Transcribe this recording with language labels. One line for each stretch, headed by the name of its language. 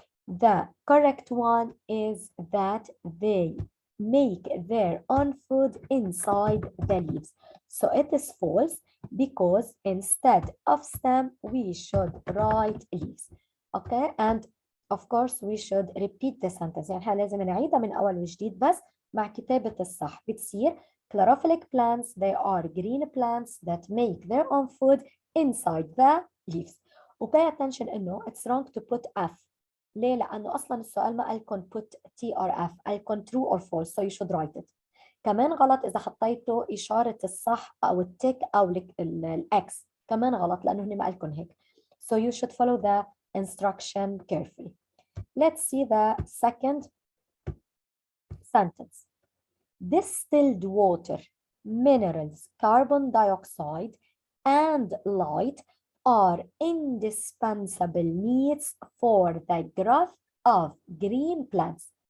English: The correct one is that they make their own food inside the leaves. So it is false because instead of stem, we should write leaves. Okay, and of course we should repeat the sentence.
Arabic: يعني احنا لازم نعيدها من أول وجديد بس مع كتابة الصح. بتصير
English: Chlorophylltic plants, they are green plants that make their own food inside the leaves. pay attention إنه it's wrong to put F.
Arabic: ليه؟ لأنه أصلا السؤال ما قالكم
English: put T or F، قالكم true or false, so you should write it.
Arabic: كمان غلط إذا حطيتوا إشارة الصح أو التك أو الإكس، كمان غلط لأنه هن ما قالكم هيك.
English: So you should follow the instruction carefully. Let's see the second sentence. Distilled water, minerals, carbon dioxide, and light are indispensable needs for the growth of green plants.